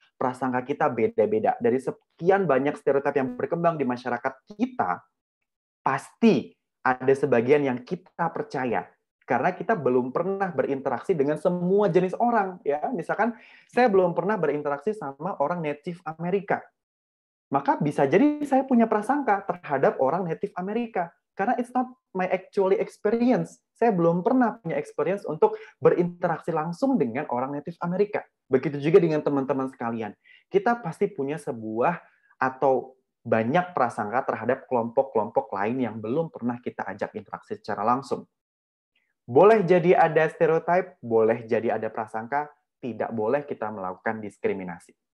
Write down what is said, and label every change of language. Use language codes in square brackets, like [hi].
[id] Prasangka kita beda-beda. Dari sekian banyak stereotip yang berkembang di masyarakat kita, pasti ada sebagian yang kita percaya. Karena kita belum pernah berinteraksi dengan semua jenis orang. Ya, misalkan saya belum pernah berinteraksi sama orang Native Amerika. Maka bisa jadi saya punya prasangka terhadap orang Native Amerika. Karena [en] it's not my actually experience. [id] Saya belum pernah punya experience untuk berinteraksi langsung dengan orang Native Amerika. Begitu juga dengan teman-teman sekalian. Kita pasti punya sebuah atau banyak prasangka terhadap kelompok-kelompok lain yang belum pernah kita ajak interaksi secara langsung. Boleh jadi ada stereotip, boleh jadi ada prasangka, tidak boleh kita melakukan diskriminasi.